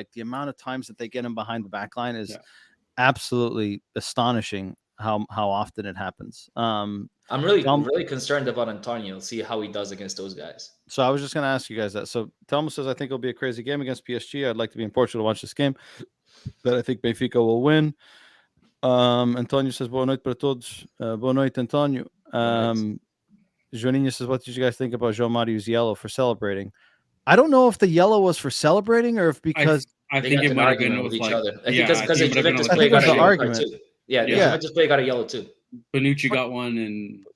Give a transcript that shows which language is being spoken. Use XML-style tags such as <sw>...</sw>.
<en>Like the amount of times that they get him behind the back line is absolutely astonishing. How often it happens. I'm really concerned about Antonio. See how he does against those guys. So I was just going to ask you guys that. So Telmo says, I think it'll be a crazy game against PSG. I'd like to be in Portugal to watch this game, but I think Benfica will win.</en> <pt>Antonio says, boa noite para todos. Boa noite, Antonio.</pt> <en>Joaninha says, what did you guys think about João Mario's yellow for celebrating? I don't know if the yellow was for celebrating or if because I think it might have been with each other. I think because Juventus player got a yellow card too. Yeah, Juventus player got a yellow too. Bonucci got one,</en>